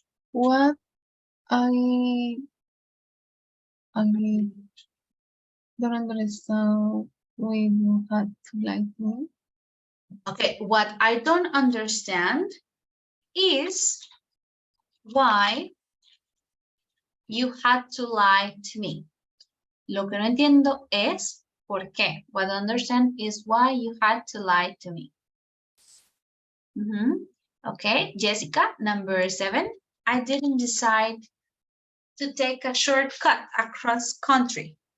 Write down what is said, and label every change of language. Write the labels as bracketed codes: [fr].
[en] What I don't understand why you had to lie to me. Okay, what I don't understand is why you had to lie to me. [es] Lo que no entiendo es por qué. [en] What I understand is why you had to lie to me. Okay, Jessica, number 7. I didn't decide to take a shortcut across country.